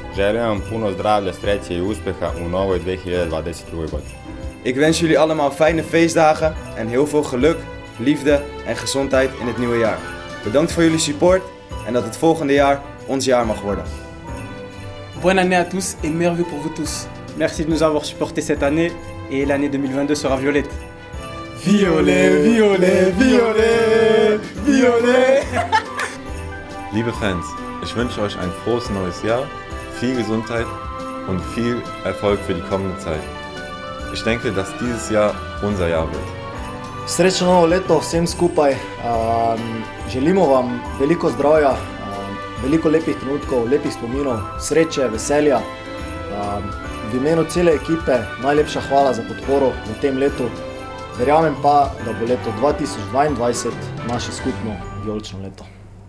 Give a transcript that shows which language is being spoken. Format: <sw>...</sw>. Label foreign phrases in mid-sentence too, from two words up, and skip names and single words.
<hr>Želim vam puno zdravlja, sreće i uspjeha u novoj 2022. godini.</hr> <nl>Ik wens jullie allemaal fijne feestdagen en heel veel geluk, liefde en gezondheid in het nieuwe jaar. Bedankt voor jullie support en dat het volgende jaar ons jaar mag worden.</nl> <fr>Bonne année à tous et meilleurs vœux pour vous tous. Merci de nous avoir supportés cette année et l'année 2022 sera violette. Violet, violet, violet, violet.</fr> <de>Liebe Fans, ich wünsche euch ein frohes neues Jahr, viel Gesundheit und viel Erfolg für die kommende Zeit. Ich denke, dass dieses Jahr unser Jahr wird.</de> <sl>Srečno novo leto vsem skupaj. Želimo vam veliko zdravja, veliko lepih trenutkov, lepih spominov, sreče, veselja. V imenu cele ekipe najlepša hvala za podporo v tem letu. Verjamem pa, da bo leto 2022 naše skupno vijolično leto.</sl>